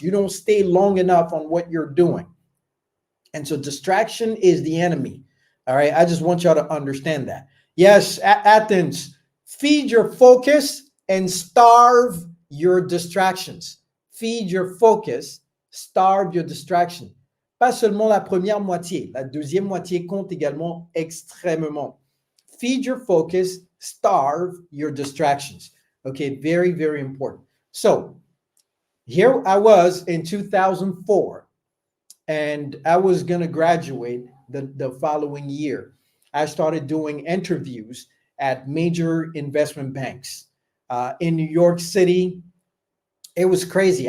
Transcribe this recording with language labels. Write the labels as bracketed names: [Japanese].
[English] You don't stay long enough on what you're doing. And so distraction is the enemy. All right. I just want y'all to understand that. Yes, Athens, feed your focus and starve your distractions. Feed your focus, starve your distraction. [French] Pas seulement la première moitié, la deuxième moitié compte également extrêmement. [English] Feed your focus, starve your distractions. Okay, very, very important. So here I was in 2004, and I was going to graduate the following year. I started doing interviews at major investment banks in New York City. It was crazy.